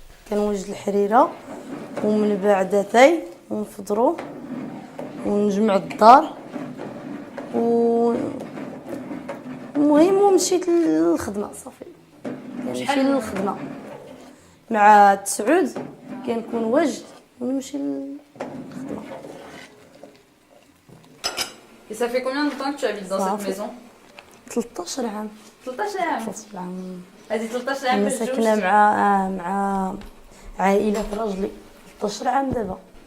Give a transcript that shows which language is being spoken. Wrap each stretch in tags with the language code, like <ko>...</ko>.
<ar>كنوجد الحريره ومن بعد اتاي ونفطروا ونجمع الدار المهم ومشيت للخدمه صافي. كنمشي للخدمه مع 9 كنكون واجد ونمشي للخدمه.</ar> <fr>Et ça fait combien de temps que tu habites dans cette maison?</fr> <ar>13 عام. 13 عام. 13 عام. هذه 13 عام انا ساكنه مع عائله راجلي 13 عام دابا.</ar>